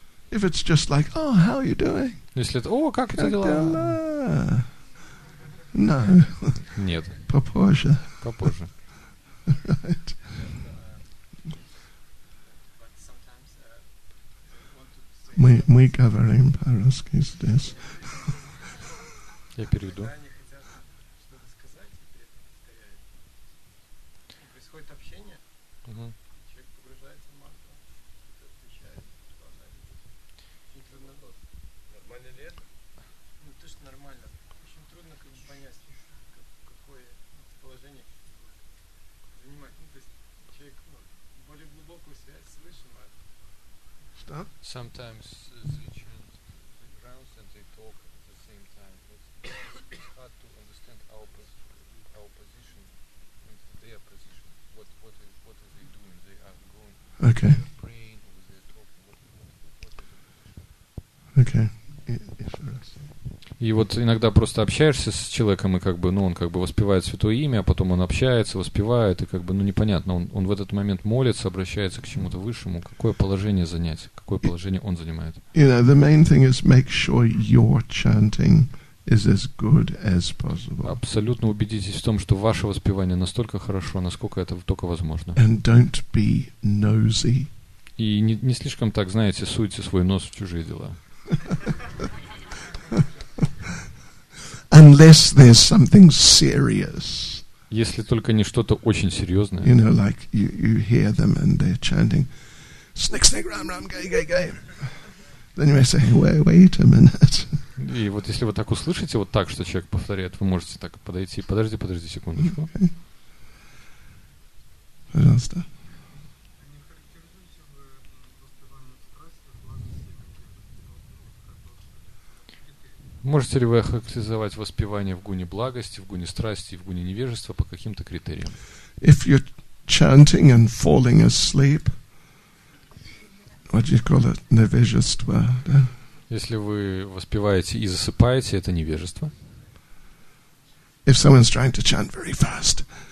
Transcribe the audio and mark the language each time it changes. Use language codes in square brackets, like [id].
[en] If it's just like, oh, how are you doing? [ru] Если это, о, как у тебя дела? [en] No. [ru] Нет. Попозже. Попозже. [en] Right. [ru] Мы говорим по-русски здесь. Я переведу. Происходит общение, человек погружается в мантру, отвечает, что она видит. Очень трудно. Нормально ли это? Ну, то, что нормально. Очень трудно как бы понять, какое положение занимать. Ну, то есть человек более глубокую связь с высшим. [en] Stop. Sometimes they chant the grounds and they talk at the same time. It's hard to understand our position and their position. What are they doing? They are going. Okay. Praying or they're talking. What Okay. [ru] И вот иногда просто общаешься с человеком, и как бы, ну, он как бы воспевает Святое Имя, а потом он общается, воспевает, и как бы, ну, непонятно, он в этот момент молится, обращается к чему-то высшему. Какое положение занять? Какое положение он занимает? [en] You know, the main thing is make sure your chanting is as good as possible. [ru] Абсолютно убедитесь в том, что ваше воспевание настолько хорошо, насколько это только возможно. [en] And don't be nosy. [ru] И не слишком так, знаете, суйте свой нос в чужие дела. [en] Unless there's something serious. [ru] Если только не что-то очень серьезное. [en] You know, like you hear them and they're chanting, snick, snick, ram, ram, gay, gay, gay. Then you may say, wait a minute. [ru] И вот если вы так услышите, вот так, что человек повторяет, вы можете так подойти. Подожди секундочку. [en] Okay. [ru] Пожалуйста. Можете ли вы охарактеризовать воспевание в гуне благости, в гуне страсти и в гуне невежества по каким-то критериям? [en] If you're chanting and falling asleep, what do you call it? [ru] Невежество. Да? Если вы воспеваете и засыпаете, это невежество. [en] If someone's trying to chant very fast.